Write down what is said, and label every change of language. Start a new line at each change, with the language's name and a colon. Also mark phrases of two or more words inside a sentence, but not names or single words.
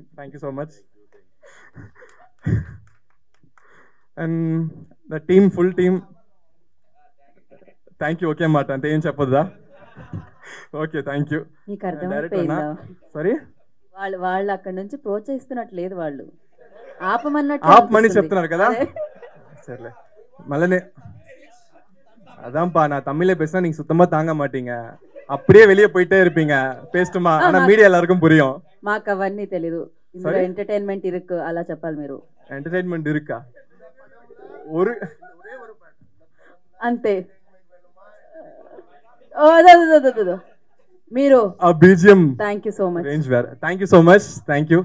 English: Thank you so much. And the team, full team, thank you.
Telugu: ఓకే అన్నమాట, అంతే, ఏం చెప్పొద్దా?
English: okay thank you.
Telugu: సారీ వాళ్ళు అక్కడ నుంచి ప్రోత్సహిస్తున్నట్టు లేదు, వాళ్ళు ఆపమన్నట్టు ఆపమని అనిపిస్తుంది. చెప్తున్నారు కదా. అదే. సర్లే మళ్ళీ
Tamil: அதான்ப்பா நான் தமிழே பேசினா நீங்க சுத்தமா தாங்க மாட்டீங்க, அப்படியே வெளியே போயிட்டே இருப்பீங்க பேஸ்ட்டுமா. ஆனா மீடியா எல்லாருக்கும் புரியும்.
Telugu: మాకు అవన్నీ తెలీదు. ఇందులో ఎంటర్టైన్మెంట్ ఇరుక్కు అలా చెప్పాలి మీరు.
Tamil: எண்டர்டெயின்மென்ட் இருக்கா ஒரு
Telugu: అంతే. ఓ అదో మీరు ఆ బీజిఎం.
English: Thank you so much. Range wear. Thank you so much. Thank you.